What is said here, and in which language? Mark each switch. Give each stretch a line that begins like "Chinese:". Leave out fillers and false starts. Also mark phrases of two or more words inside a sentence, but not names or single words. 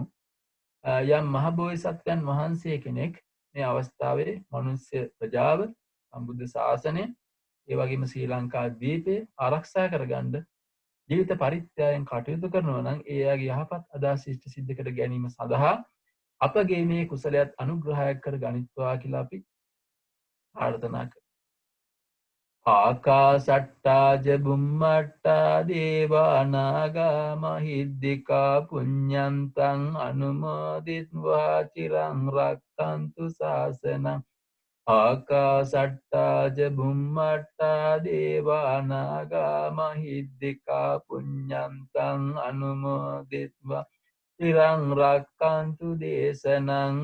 Sinhala: යම් මහ බෝධිසත්වයන් වහන්සේ කෙනෙක් මේ අවස්ථාවේ මනුෂ්‍ය ප්‍රජාව සම්බුද්ධ ශාසනය ඒ වගේම ශ්‍රී ලංකා දීපේ ආරක්ෂා කරගන්න ජීවිත පරිත්‍යාගයෙන් කටයුතු කරනවා නම් ඒ යාගේ යහපත් අදහස් ඉෂ්ට සිද්ධ කර ගැනීම සඳහා අපගේ මේ කුසලයට අනුග්‍රහයක් කර ගනිත්වා කියලා අපි ප්‍රාර්ථනා කරමු.
Pali: ආකාසට්ටා ච බුම්මට්ටා දේවා නාග මහිද්దికා පුඤ්ඤන්තං අනුමෝදිත්වා චිරං රක්ඛන්තු ශාසනං. ආකාසට්ටා ච බුම්මට්ටා දේවා නාග මහිද්దికා පුඤ්ඤන්තං අනුමෝදිත්වා චිරං රක්ඛන්තු දේශනං.